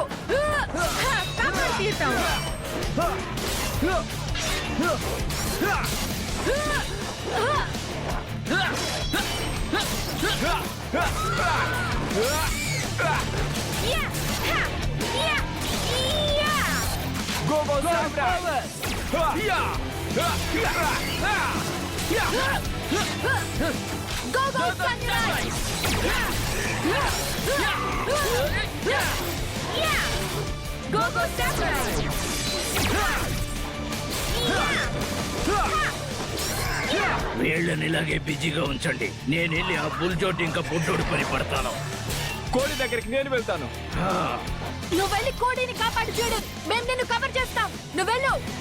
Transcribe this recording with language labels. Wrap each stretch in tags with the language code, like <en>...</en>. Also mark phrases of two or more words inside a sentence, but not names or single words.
<te>కాపాడి తీరుతాం. యా! హా! యా! యా!</te> <en>Go, go, samurai! Go, go, samurai! Go, go, samurai!</en> <te>వీళ్ళని ఇలాగే బిజీగా ఉంచండి. నేను వెళ్ళి ఆ బుల్జోట్ ఇంకా బుడ్డోడి పని పడతాను. కోడి దగ్గరికి నేను వెళ్తాను. నువ్వు వెళ్ళి కోడిని కాపాడు చూడు. మేము నిన్ను కవర్ చేస్తాం. నువ్వు వెళ్ళు.</te>